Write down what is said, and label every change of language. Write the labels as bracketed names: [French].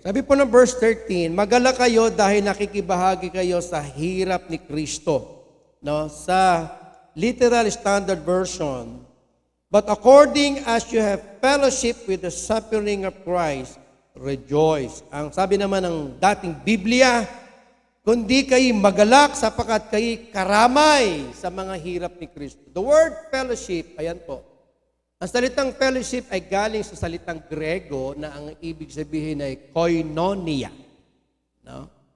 [Filipino] Sabi po ng verse 13, magala kayo dahil nakikibahagi kayo sa hirap ni Kristo. No? [English] Sa literal standard version, but according as you have fellowship with the suffering of Christ, rejoice. [Filipino] Ang sabi naman ng dating Biblia, kundi kayo magalak sapagkat kayo karamay sa mga hirap ni Kristo. [English] The word fellowship, [Filipino] ayan po. Ang salitang fellowship ay galing sa salitang Grego na ang ibig sabihin ay koinonia. No?